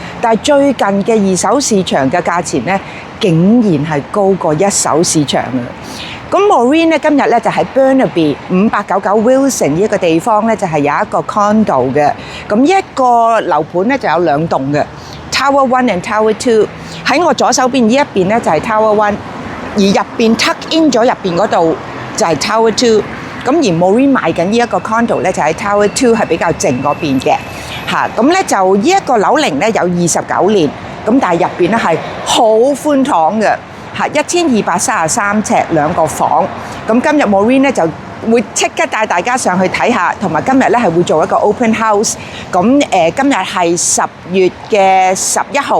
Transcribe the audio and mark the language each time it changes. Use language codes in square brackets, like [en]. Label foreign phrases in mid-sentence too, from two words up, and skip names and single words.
[yue] 但係最近嘅二手市場嘅價錢咧，竟然係高過一手市場啊！咁 Maureen 咧今日咧就喺 Burnaby 5899 Wilson 呢一個地方咧，就係有一個 condo 嘅。咁呢一個樓盤咧就有兩棟嘅 Tower One and Tower Two。喺我左手邊呢一邊咧就係 Tower One。而入邊 [en] tuck in [yue] 咗入邊嗰度就係 Tower Two， 咁而 Maureen 賣緊呢一個 condo 咧就喺 Tower Two 係比較靜嗰邊嘅嚇，咁咧就呢一個樓齡咧有29年，咁但係入邊咧係好寬敞嘅嚇，1233尺2個房，咁今日 Maureen 咧就會即刻帶大家上去睇下，同埋今日咧係會做一個 [en] open house， [yue] 咁今日係10月嘅11號。